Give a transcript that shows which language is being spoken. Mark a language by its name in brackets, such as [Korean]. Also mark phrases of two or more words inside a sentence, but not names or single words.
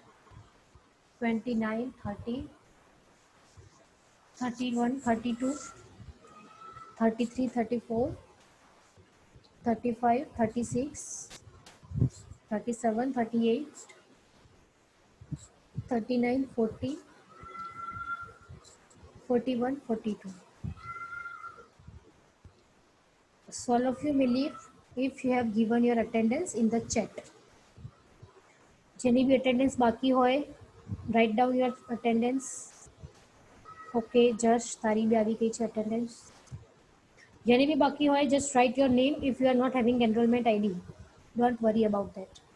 [English] 29, 30, 31, 32, 33, 34, 35, 36, 37, 38, 39, 40, 41, 42. So all of you may leave if you have given your attendance in the chat. [Gujarati] જેની બી attendance બાકી હોય, [English] write down your attendance. [Gujarati] Okay, જશ તારી બી આવી ગઈ છે attendance. જેની બી બાકી હોય, [English] just write your name if you are not having enrollment ID. Don't worry about that.